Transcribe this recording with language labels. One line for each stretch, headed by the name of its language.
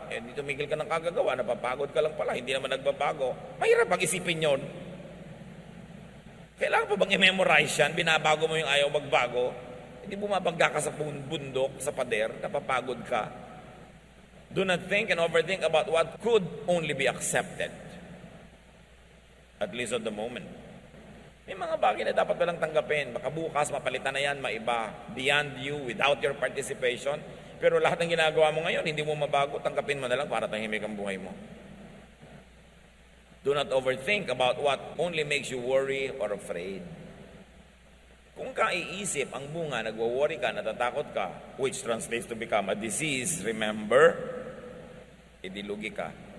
Filipino: Hindi tumigil ka ng kagagawa. Napapagod ka lang pala. Hindi naman nagbabago. Mahirap pag-isipin yun. Kailangan pa bang i-memorize yan? Binabago mo yung ayaw magbago. Hindi bumabangga ka sa bundok, sa pader. Napapagod ka.
English: Do not think and overthink about what could only be accepted. At least at the moment.
Filipino: May mga bagay na dapat walang tanggapin. Baka bukas, mapalitan na yan, maiba,
English: beyond you, without your participation.
Filipino: Pero lahat ng ginagawa mo ngayon, hindi mo mabago, tanggapin mo na lang para tahimik ang buhay mo.
English: Do not overthink about what only makes you worry or afraid.
Filipino: Kung kaiisip ang bunga, nagwo-worry ka, natatakot ka,
English: which translates to become a disease, remember,
Filipino: idilugi ka.